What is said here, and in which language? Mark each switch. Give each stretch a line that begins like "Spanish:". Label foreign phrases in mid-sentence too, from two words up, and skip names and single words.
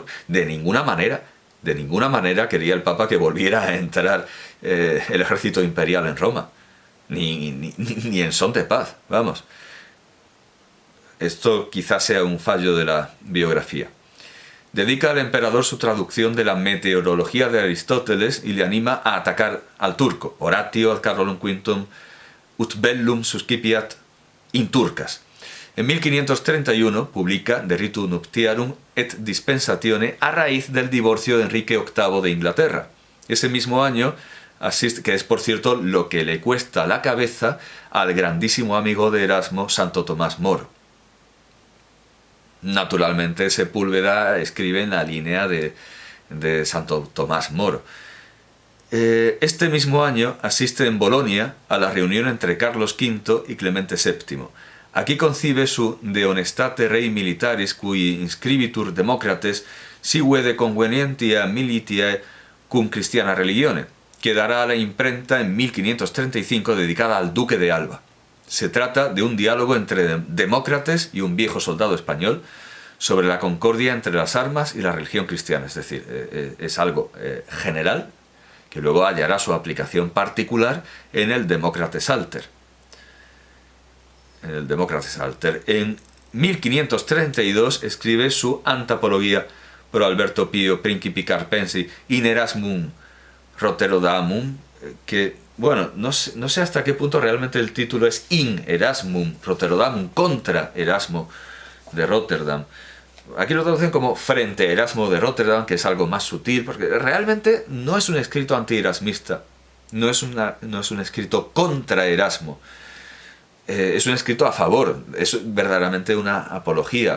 Spanish: De ninguna manera quería el Papa que volviera a entrar el ejército imperial en Roma, ni en son de paz, vamos. Esto quizás sea un fallo de la biografía. Dedica al emperador su traducción de la meteorología de Aristóteles y le anima a atacar al turco. Oratio ad Carolum V ut bellum suscipiat in turcas. En 1531 publica De Ritu Nuptiarum et Dispensatione a raíz del divorcio de Enrique VIII de Inglaterra. Ese mismo año asiste, que es por cierto lo que le cuesta la cabeza al grandísimo amigo de Erasmo, Santo Tomás Moro. Naturalmente Sepúlveda escribe en la línea de Santo Tomás Moro. Este mismo año asiste en Bolonia a la reunión entre Carlos V y Clemente VII. Aquí concibe su De Honestate Rei Militaris cui inscribitur Democrates sive de convenientia militiae cum Christiana religione, que dará a la imprenta en 1535 dedicada al duque de Alba. Se trata de un diálogo entre Demócrates y un viejo soldado español sobre la concordia entre las armas y la religión cristiana. Es decir, es algo general que luego hallará su aplicación particular en el Demócrates Alter. En 1532 escribe su Antapologia pro Alberto Pio Principi Carpensi in Erasmum Rotterdamum, que, bueno, no sé hasta qué punto realmente el título es In Erasmum Rotterdamum, contra Erasmo de Rotterdam. Aquí lo traducen como frente a Erasmo de Rotterdam, que es algo más sutil, porque realmente no es un escrito anti-erasmista, no es un escrito contra Erasmo, es un escrito a favor, es verdaderamente una apología.